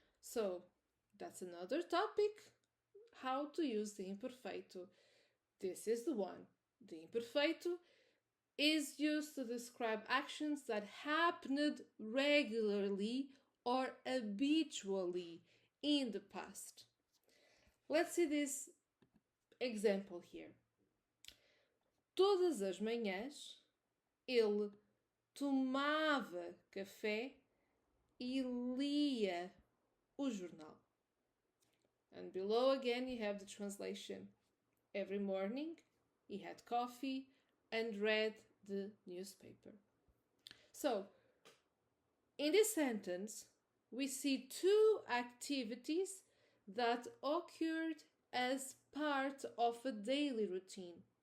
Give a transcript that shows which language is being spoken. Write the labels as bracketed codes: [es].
[en] So that's another topic, how to use the imperfeito. This is the one. The imperfeito is used to describe actions that happened regularly or habitually in the past. Let's see this example here. [pt] Todas as manhãs ele tomava café e lia o jornal. [en] And below again you have the translation. Every morning he had coffee and read the newspaper. So, in this sentence, we see two activities that occurred as part of a daily routine.